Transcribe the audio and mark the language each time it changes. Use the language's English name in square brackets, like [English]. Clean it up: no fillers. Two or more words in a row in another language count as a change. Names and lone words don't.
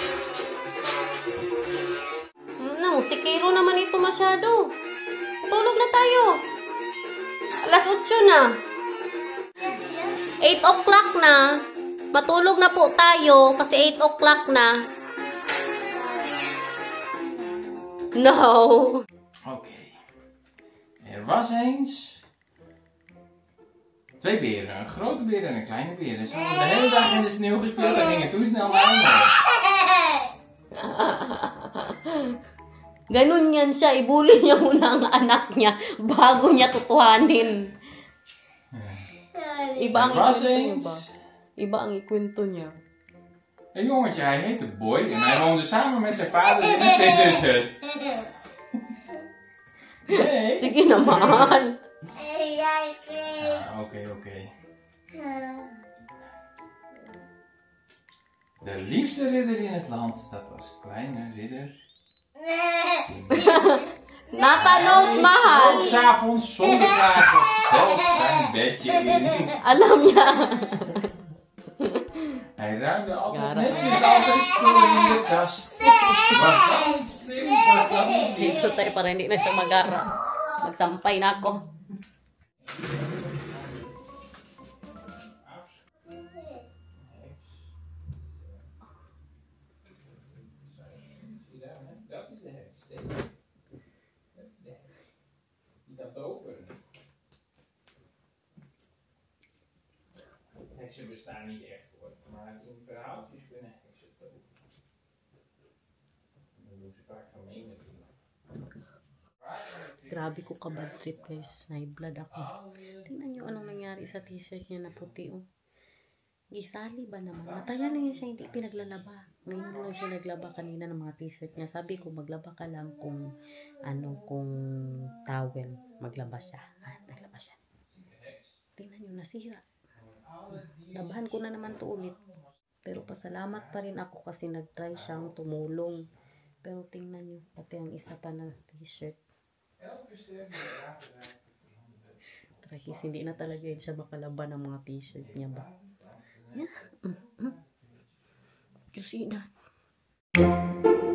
[Filipino] Nangusikero naman ito masyado. Tulog na tayo. Alas 8 na. 8 o'clock na. Matulog na po tayo kasi 8 o'clock na. No. [Dutch] Oké. Er was eens 2 beren. Een grote beer en een kleine beer. Ze hadden de hele dag in de sneeuw gespeeld en gingen toen snel naar huis. [Filipino] Ganun yan siya. Ibuli niya muna ang anak niya bago niya tutuhanin. Iba ang ikwento niya ba? Iba ang ikwento niya. [Dutch] Een jongetje, hij heette Boy en hij woonde samen met zijn vader in een vissershut. Nee. [Filipino] Sige naman. Oké. [Dutch] De liefste ridder in het land, dat was kleine ridder. [Filipino] Nata knows mahal. [Dutch] Ook 's avonds zonder klagen zelf zijn bedje in. [Filipino] Alam niya. [Dutch] Hij ruimde altijd netjes al zijn spullen in de kast. Was dat niet slim? Was dat niet lief? [Filipino] Dito tayo para hindi na siya mag-ara. Magsampay na ako. [Dutch] Dat is de heks. Dat is de heks. Die kan toveren. Heksen bestaan niet echt hoor, maar in verhaaltjes kunnen heksen toveren. Dan doen ze vaak gemene dingen. [Filipino] Grabe ko ka- [English] bad trip [Filipino] guys. [English] High blood [Filipino] ako. Tingnan nyo anong nangyari sa t-shirt niya na puti oh. Gisali ba naman? Matagal na niya siya hindi pinaglalaba. Ngayon lang siya naglaba kanina ng mga t-shirt niya. Sabi ko maglaba ka lang kung kung towel. Maglaba siya. Naglaba siya. Tingnan nyo, nasira. Labahan ko na naman to ulit. Pero pasalamat pa rin ako kasi nag-try siyang tumulong. Pero tingnan nyo, pati ang isa pa na t-shirt. Tragis, hindi na talaga yun siya makalaban ng mga t-shirt niya ba? [English] Yeah. You see that?